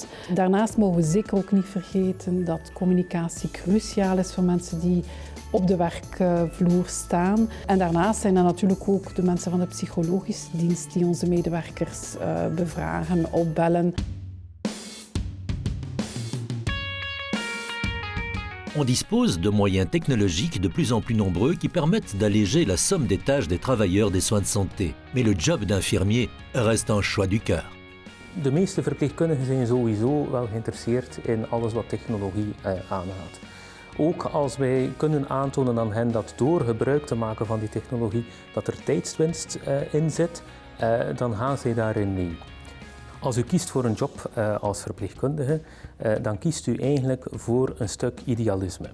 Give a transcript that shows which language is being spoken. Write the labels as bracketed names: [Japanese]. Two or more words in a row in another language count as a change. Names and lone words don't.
[Dutch] Daarnaast mogen we zeker ook niet vergeten dat communicatie cruciaal is voor mensen die op de werkvloer staan. En daarnaast zijn er natuurlijk ook de mensen van de psychologische dienst die onze medewerkers bevragen, opbellen. [French] On dispose de moyens technologiques de plus en plus nombreux qui permettent d'alléger la somme des tâches des travailleurs des soins de santé. Mais le job d'infirmier reste un choix du cœur. [Dutch] De meeste verpleegkundigen zijn sowieso wel geïnteresseerd in alles wat technologie aangaat. Ook als wij kunnen aantonen aan hen dat door gebruik te maken van die technologie dat er tijdswinst in zit, dan gaan zij daarin mee. Als u kiest voor een job als verpleegkundige, dan kiest u eigenlijk voor een stuk idealisme.